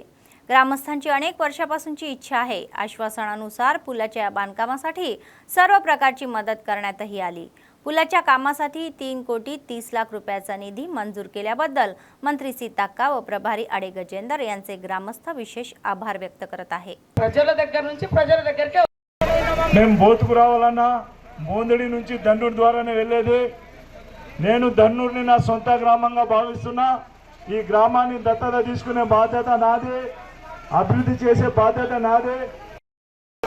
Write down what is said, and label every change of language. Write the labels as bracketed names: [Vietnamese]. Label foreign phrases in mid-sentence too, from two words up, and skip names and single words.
[Marathi] ग्रामस्थांची अनेक वर्षापासूनची इच्छा आहे. आश्वासनानुसार पुलाच्या बांधकामासाठी सर्व प्रकारची मदत करण्यातही आली. पुलाच्या कामासाठी 3,30,00,000 रुपयाचा निधी मंजूर केल्याबद्दल मंत्री सीताक्का व प्रभारी आडे गजेंदर यांचे ग्रामस्थ विशेष आभार व्यक्त करत आहे. [Telugu] ప్రజల దగ్గర నుంచి ప్రజల దగ్గరికి మేము బోతుకు రావాలన్నా మోందడి నుంచి ధన్నూరు ద్వారానే వెళ్ళేది. నేను ధన్నూరుని నా సొంత గ్రామంగా భావిస్తున్నా. ఈ గ్రామాన్ని దత్తత తీసుకునే బాధ్యత నాదే, అభివృద్ధి చేసే బాధ్యత నాదే.